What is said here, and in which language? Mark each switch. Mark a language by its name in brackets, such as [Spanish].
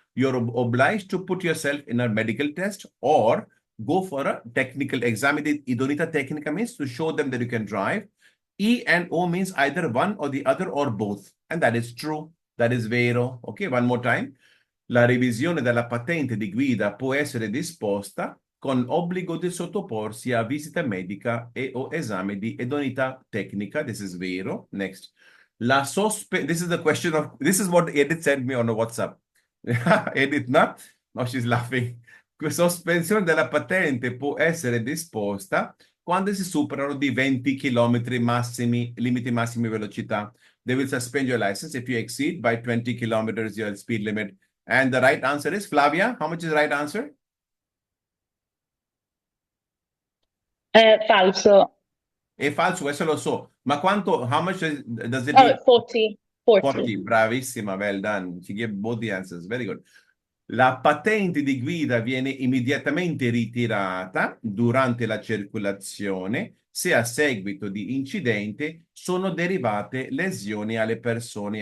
[English] You're obliged to put yourself in a medical test or go for a technical exam. Idoneità tecnica means to show them that you can drive. E and O means either one or the other or both. And that is true. That is vero. Okay, one more time. [Italian] La revisione della patente di guida può essere disposta con obbligo di sottoporsi a visita medica e o esame di idoneità tecnica. [English] This is vero. Next. This is the question of, this is what Edith sent me on a WhatsApp. Edith, no? No, she's laughing. [Italian] Sospensione della patente può essere disposta quando si superano di 20 km massimi, limiti massimi velocità. [English] They will suspend your license if you exceed by 20 kilometers your speed limit. And the right answer is, Flavia, how much is the right answer? [Italian] Falso. È falso, questo lo so. Ma quanto, [English] how much does it mean? 40. 40, bravissima, well done. She gave both the answers, very good. [Italian] La patente di guida viene immediatamente ritirata durante la circolazione se a seguito di incidente sono derivate lesioni alle persone.